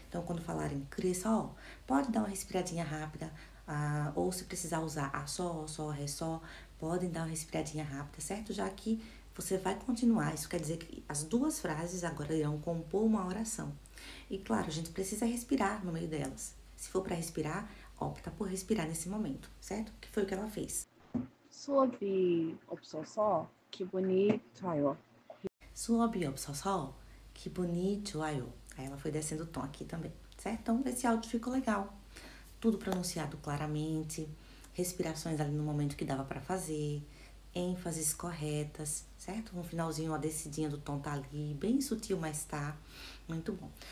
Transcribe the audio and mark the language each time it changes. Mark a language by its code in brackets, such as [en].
[pt] Então, quando falarem 그래서, pode dar uma respiradinha rápida, ou se precisar usar a só, ré, só, podem dar uma respiradinha rápida, certo? Já que você vai continuar, isso quer dizer que as duas frases agora irão compor uma oração. E claro, a gente precisa respirar no meio delas. Se for para respirar, opta por respirar nesse momento, certo? Que foi o que ela fez. [ko] 수업이 없어서 기분이 좋아요. 수업이 없어서 기분이 좋아요. [pt] Aí ela foi descendo o tom aqui também, certo? Então, esse áudio ficou legal. Tudo pronunciado claramente, respirações ali no momento que dava para fazer, ênfases corretas, certo? No finalzinho, a descidinha do tom tá ali, bem sutil, mas tá muito bom.